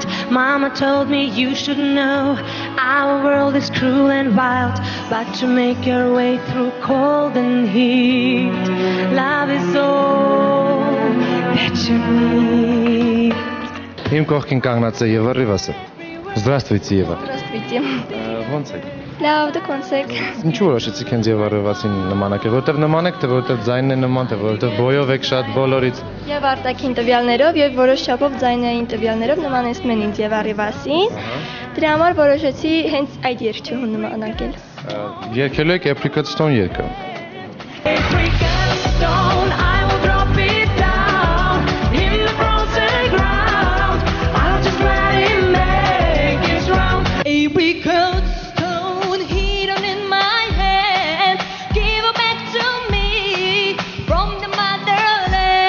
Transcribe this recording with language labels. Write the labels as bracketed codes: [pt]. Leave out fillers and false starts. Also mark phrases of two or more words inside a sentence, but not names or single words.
[en] Mama told me you should know our world is cruel and wild, but to make your way through cold and heat, love is all that you need. [hy] Իմ կողքին կանգնած է Եվա Ռիվասը։ [ru] Здравствуйте, Ева. Здравствуйте։ [hy] Ոնց եք։ Լավ, դուք ոնց եք։ Ինչու որոշեցիք հենց Եվա Ռիվասին նմանակել, որտեվ նման եք, թե որտեվ ձայնն է նման, թե որտեվ բոյով եք շատ բոլորից։ Եվ արտաքին տվյալներով եւ որոշ չափով ձայնային տվյալներով նմանեցնում են ինձ Եվա Ռիվասին։ Դրա համար որոշեցի հենց այդ երգչուհուն նմանակել։ Երգելու եք Apricot Stone երգը։ [en] Apricot stone, I will drop it down in the frozen ground. I'll just let it make its round. Apricot stone hidden in my hand, give it back to me from the motherland.